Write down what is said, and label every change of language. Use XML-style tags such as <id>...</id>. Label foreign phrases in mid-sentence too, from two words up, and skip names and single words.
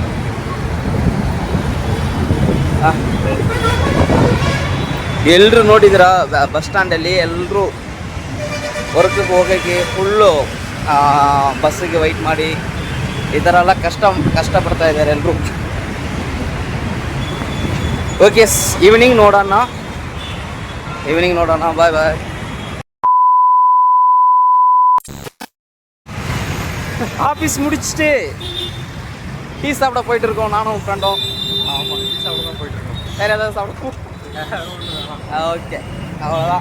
<kn>ಎಲ್ಲರೂ ನೋಡಿದಿರ ಬಸ್ ಸ್ಟ್ಯಾಂಡಲ್ಲಿ ಎಲ್ಲರೂ ವರ್ಕ್ಗೆ ಹೋಗೋಕ್ಕೆ ಫುಲ್ಲು ಬಸ್ಸಿಗೆ ವೆಯ್ಟ್ ಮಾಡಿ ಈ ಥರ ಎಲ್ಲ ಕಷ್ಟಪಡ್ತಾ ಇದ್ದಾರೆ ಎಲ್ಲರೂ. ಓಕೆ, ಈವ್ನಿಂಗ್ ನೋಡೋಣ.</kn> <en>bye bye.</en> <ta>ஆஃபீஸ் முடிச்சுட்டு டீ சாப்பிட போயிட்டு இருக்கோம் நானும் ஃப்ரெண்டும். ஆமாம், டீ சாப்பிட தான் போயிட்டுருக்கோம். வேறு ஏதாவது சாப்பிடுவோம்? ஓகே, அவ்வளோதான்.</ta>